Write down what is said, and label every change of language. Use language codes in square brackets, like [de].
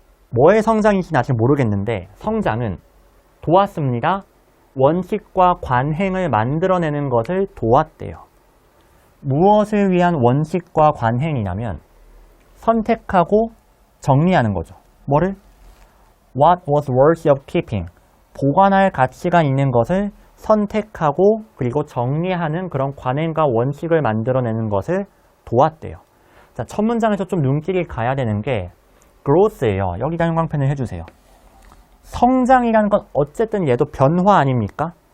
[ko] 뭐의 성장인지는 아직 모르겠는데 성장은 도왔습니다. 원칙과 관행을 만들어내는 것을 도왔대요. 무엇을 위한 원칙과 관행이냐면 선택하고 정리하는 거죠. 뭐를? [en] What was worthy of keeping. [ko] 보관할 가치가 있는 것을 선택하고 그리고 정리하는 그런 관행과 원칙을 만들어내는 것을 도왔대요. 자, 첫 문장에서 좀 눈길이 가야 되는 게 growth예요. 여기다 형광펜을 해주세요. 성장이라는 건 어쨌든 얘도 변화 아닙니까?